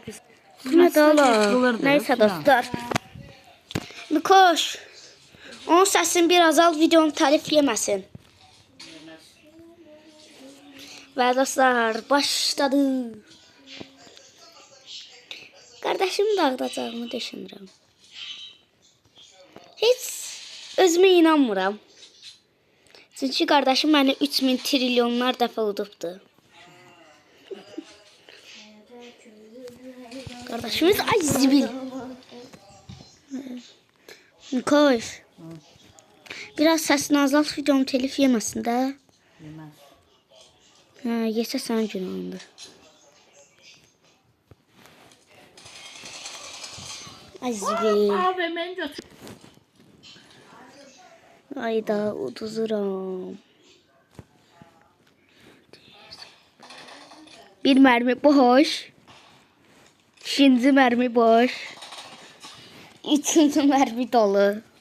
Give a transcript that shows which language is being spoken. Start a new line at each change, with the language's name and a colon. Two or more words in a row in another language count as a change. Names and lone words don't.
Turkish: Hadi oğlum. Neyse dostlar. Mikoş.
Azerbaijani: Onun səsini biraz al, videonun telif yeməsin.
Turkish: Ve dostlar başladı.
Azerbaijani: Kardeşimi dağıdacağımı düşünürəm. Heç özümə inanmıram. Çünki kardeşim məni 3000 trilyonlar dəfə udubdu. Kardeşimiz ay zibil. Koş. Biraz səsini azalt, videom telif yeməsin də.
Turkish: Yemez.
Azerbaijani: Ha, yesə sən günahındır. Ay zibil.
Turkish: Abi ben götür.
Azerbaijani: Ayda uduzuram.
Turkish: Bir mermi boş. İkinci mermi boş. Üçüncü mermi dolu.